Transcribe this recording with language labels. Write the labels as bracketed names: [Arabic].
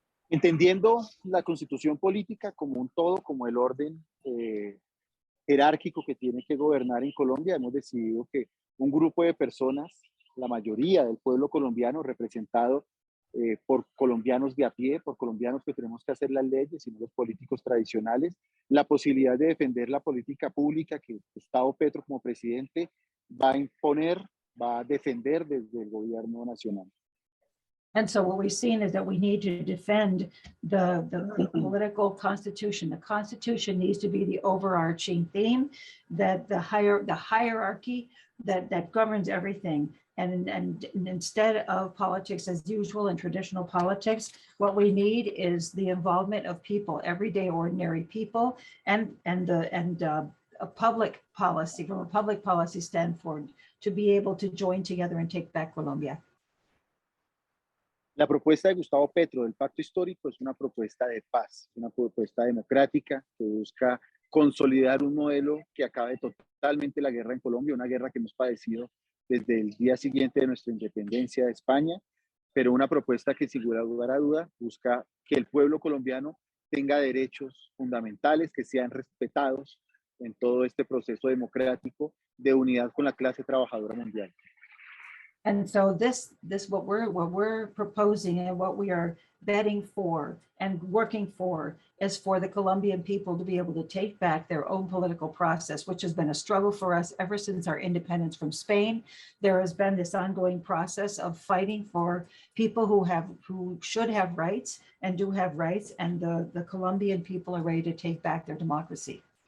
[Spanish] Entendiendo la constitución política como un todo, como el orden jerárquico que tiene que gobernar en Colombia, hemos decidido que un grupo de personas, la mayoría del pueblo colombiano representado por colombianos de a pie, por colombianos que tenemos que hacer las leyes y no los políticos tradicionales, la posibilidad de defender la política pública que Gustavo Petro como presidente va a imponer, va a defender desde el gobierno nacional. [English] And so what we've seen is that we need to defend the political constitution. The constitution needs to be the overarching theme, that the hierarchy that governs everything. And instead of politics as usual and traditional politics, what we need is the involvement of people, everyday ordinary people, and a public policy, from a public policy standpoint, to be able to join together and take back Colombia. [Spanish] La propuesta de Gustavo Petro del Pacto Histórico es una propuesta de paz, una propuesta democrática que busca consolidar un modelo que acabe totalmente la guerra en Colombia, una guerra que hemos padecido desde el día siguiente de nuestra independencia de España, pero una propuesta que sin lugar a duda busca que el pueblo colombiano tenga derechos fundamentales que sean respetados en todo este proceso democrático de unidad con la clase trabajadora mundial. [English] And so this what we're proposing and what we are betting for and working for is for the Colombian people to be able to take back their own political process, which has been a struggle for us ever since our independence from Spain. There has been this ongoing process of fighting for people who should have rights and do have rights, and the Colombian people are ready to take back their democracy.